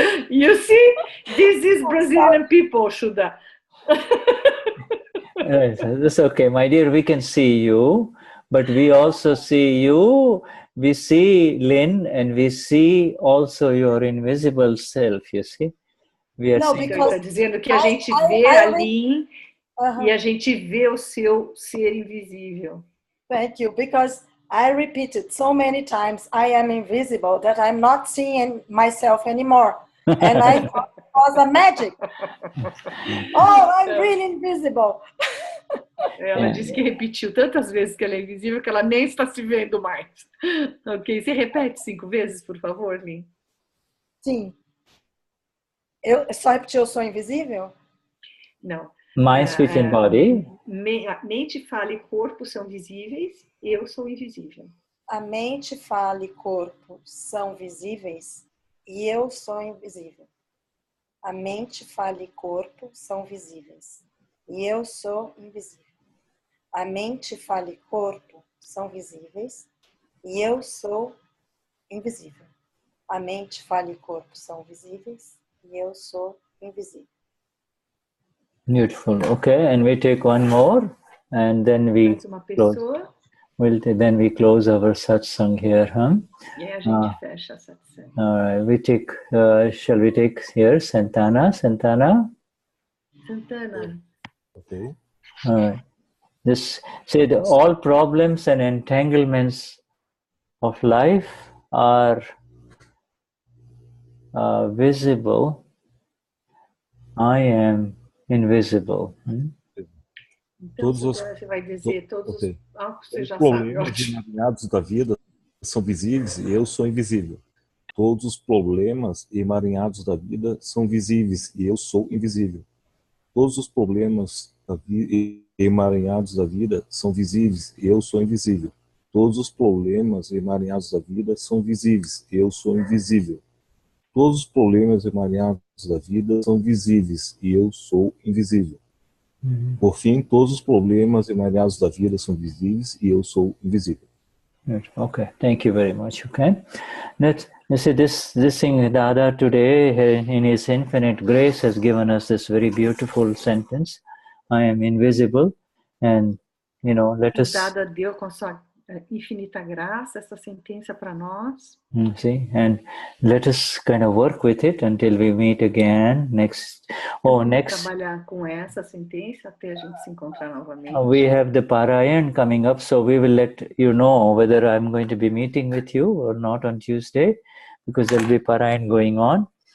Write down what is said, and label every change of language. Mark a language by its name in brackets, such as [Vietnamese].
[English] You see, this is Brazilian people, Shuddha. That's okay, my dear. We can see you, but we also see you we see Lynn and we see also your invisible self, you see? We are [Portuguese] Não, [English] seeing... [Portuguese] porque está dizendo que a gente vê a Lynn e a gente vê o seu ser invisível. [English] Thank you, because I repeated so many times, I am invisible, that I'm not seeing myself anymore. And I thought it was a magic. Oh, I'm really invisible. [Portuguese] Ela disse que repetiu tantas vezes que ela é invisível que ela nem está se vendo mais. Ok, você repete 5 vezes, por favor, Lynn? Sim. Eu só repetir, eu sou invisível? Não. [English] Mind, speech and body. [Portuguese] Mente, fala e corpo são visíveis, eu sou invisível. A mente, fala e corpo são visíveis e eu sou invisível. A mente, fala e corpo são visíveis e eu sou invisível. A mente, fala e corpo são visíveis e eu sou invisível. A mente, fala e corpo são visíveis e eu sou invisível. [English] Beautiful. Okay, and we take one more, and then we close. Then we close our satsang here, huh? [Portuguese] E aí a gente fecha a satsang. [English] All right, we take. Shall we take here Santana? Santana. Okay. All right. This say that all problems and entanglements of life are visible. I am invisible. [Portuguese] Então, você vai dizer todos os você já problemas sabe. emaranhados da vida são visíveis e eu sou invisível. Todos os problemas emaranhados da vida são visíveis e eu sou invisível. Todos os problemas emaranhados da vida são visíveis e eu sou invisível. Todos os problemas emaranhados da vida são visíveis e eu sou invisível. Todos os problemas emaranhados da vida são visíveis e eu sou invisível. Por fim, todos os problemas emaranhados da vida são visíveis e eu sou invisível. [English] Okay, thank you very much. Okay, let's see this thing. Dada today, in His infinite grace, has given us this very beautiful sentence: "I am invisible," and let us. [Portuguese] Dada deu com sua infinita graça essa sentença para nós. [English] See, and let us kind of work with it until we meet again next. [Portuguese] Trabalhar com essa sentença até a gente se encontrar novamente. [English] We have the Parayan coming up, so we will let you know whether I'm going to be meeting with you or not on Tuesday, because there will be Parayan going on.